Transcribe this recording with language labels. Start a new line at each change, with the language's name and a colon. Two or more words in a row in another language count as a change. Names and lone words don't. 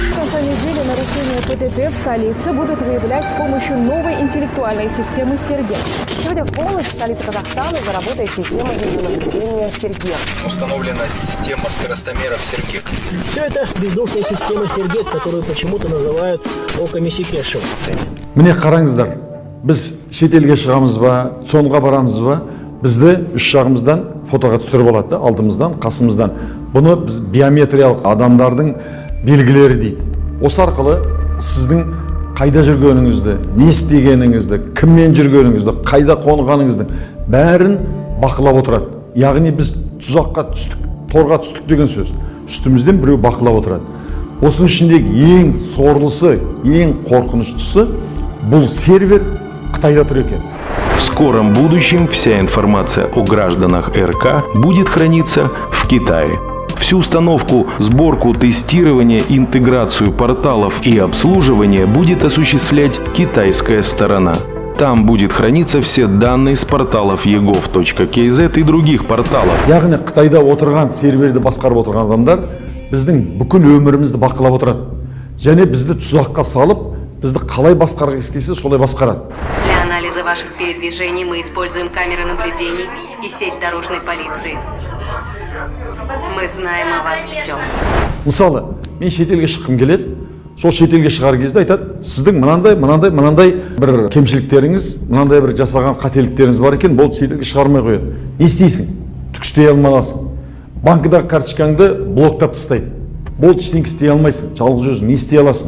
Russian: В конце недели нарушения ПДД в столице будут выявлять с помощью новой интеллектуальной системы «Сергек». Сегодня в полночь в столице Казахстана заработает система видеонаблюдения «Сергек». Установлена система скоростомеров «Сергек». Все это бездушная система «Сергек», которую почему-то называют оками Секешева.
Kazakh: Міне қараңыздар, біз шетелге шығамыз ба, сонға барамыз ба, бізді үш жағымыздан фотоға түсіріп алады, алдымыздан, қасымыздан. Бұны біз биометриялық адамдардың белгілері дейді. Осы арқылы сіздің қайда жүргеніңізді, не істегеніңізді, кіммен жүргеніңізді, қайда қонғаныңызды бәрін бақылап отырады. Яғни біз тұзаққа түстік, торға түстік деген сөз. Үстімізден біреу бақылап отырады. Осының ішіндегі ең сорлысы, ең қорқыныштысы бұл сервер Қытайда тұр екен.
Russian: В скором будущем вся информация о гражданах РК будет храниться в Китае. Всю установку, сборку, тестирование, интеграцию порталов и обслуживание будет осуществлять китайская сторона. Там будет храниться все данные с порталов egov.kz и других порталов.
Kazakh: Яғни Қытайда отырған, серверді басқарып отырған адамдар біздің бүкіл өмірімізді бақылап отырады. Және бізді тұзаққа салып, бізді қалай басқарғысы келсе солай басқарады.
Russian: Для анализа ваших передвижений мы используем камеры наблюдений и сеть дорожной полиции. Мы знаем о вас все.
Kazakh: Мысалы, мен шетелге шыққым келеді. Сол шетелге шығар кезде айтады, сіздің мынандай бір кемшіліктеріңіз, мынандай бір жасаған қателіктеріңіз бар екен, бұл шетелге шығармай қояды. Не істейсің? Түк істей алмайсың. Банкыдағы карточкаңды блоктап тастайды. Бұл ештеңе істей алмайсың, жалғыз өзің не істей аласың?